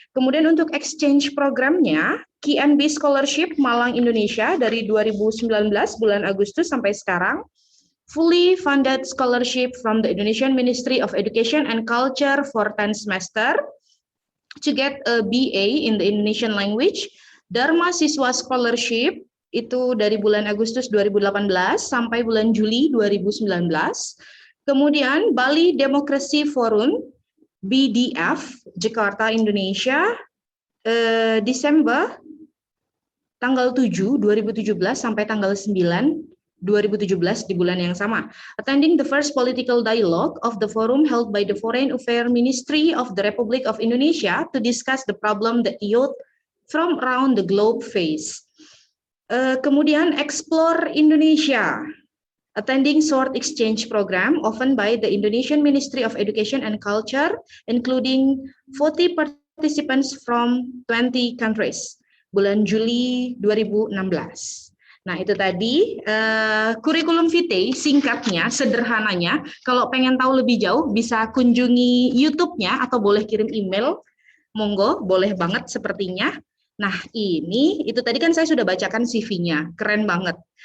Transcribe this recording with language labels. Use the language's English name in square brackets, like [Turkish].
[Indonesian] Kemudian untuk exchange programnya, KNB Scholarship Malang, Indonesia dari 2019 bulan Agustus sampai sekarang. [English] Fully funded scholarship from the Indonesian Ministry of Education and Culture for 10 semester to get a BA in the Indonesian language. [Indonesian] Dharma Siswa Scholarship itu dari bulan Agustus 2018 sampai bulan Juli 2019. Kemudian Bali Democracy Forum, BDF, Jakarta, Indonesia, Desember tanggal 7, 2017 sampai tanggal 9, 2017 di bulan yang sama. [English] Attending the first political dialogue of the forum held by the Foreign Affairs Ministry of the Republic of Indonesia to discuss the problem that youth from around the globe face. [Indonesian] Kemudian [English] Explore Indonesia, attending short exchange program often by the Indonesian Ministry of Education and Culture, including 40 participants from 20 countries, [Indonesian] bulan Juli 2016. Nah, itu tadi kurikulum vitae singkatnya, sederhananya. Kalau pengen tahu lebih jauh, bisa kunjungi YouTube-nya atau boleh kirim email. Monggo, boleh banget sepertinya. Nah, itu tadi kan saya sudah bacakan CV-nya, keren banget.